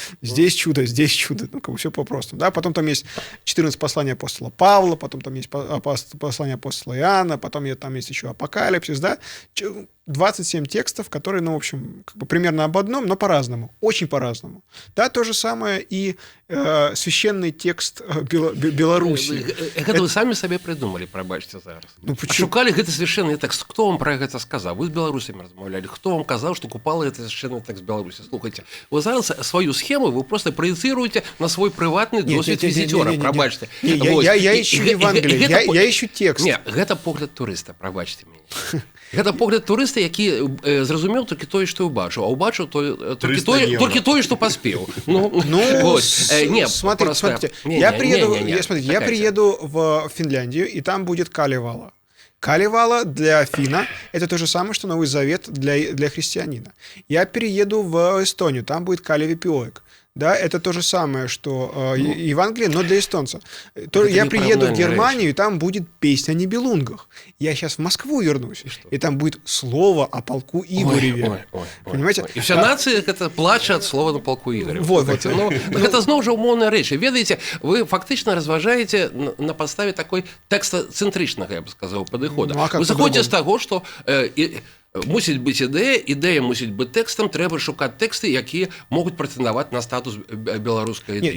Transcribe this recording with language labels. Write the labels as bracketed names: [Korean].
[Russian] Здесь чудо, здесь чудо. Ну, как бы все по-простому. Да? Потом там есть 14 посланий апостола Павла, потом там есть послание апостола Иоанна, потом там есть еще Апокалипсис. Да? 27 текстов, которые, ну, в общем, как бы примерно об одном, но по-разному, очень по-разному. Да, то же самое и священный текст Беларуси. [Belarusian] Это вы самі сабе придумали, прабачце зараз. [Russian] Ну, почему? [Belarusian] Шукалі гэты свяшчэнны тэкст. Хто вам пра гэта сказаў? Вы з беларусамі размаўлялі. Хто вам казаў, што купала гэта свяшчэнны тэкст Беларусі? Слухайце, вы зараз сваю схему вы просто праецыруеце на свой прыватны досвед візіцёра, прабачце. [Russian] Я ищу Евангелие, я ищу текст. [Belarusian] Не, гэта погляд турыста, прабачце мяне. Гэта погляд турыста, які зразумеў толькі тое, што ўбачыў, а ўбачыў толькі тое, што паспеў. [Russian] Смотрите, я приеду в Финляндию, и там будет Калевала. Калевала для финна – это то же самое, что Новый Завет для христианина. Я перееду в Эстонию, там будет Калевипиоик. Да, это то же самое, что Евангелие, но для эстонца. Я приеду в Германию, и там будет песня о Нибелунгах. Я сейчас в Москву вернусь, и там будет слово о полку Игореве. Понимаете? И вся нация это плаче от слова на полку Игореве. Вот. [Belarusian] Ну, это зноў жа умоўная рэч. Ведаеце, вы фактично разважаете на подставе такой тэкстацэнтрычнага, [Russian] я бы сказал, [Belarusian] падыхода. Ну, вы заходите з таго, што мусіць быць ідэя мусіць быць тэкстам, трэба шукаць тэксты, якія могуць прэтэндаваць на статус беларускай ідэі.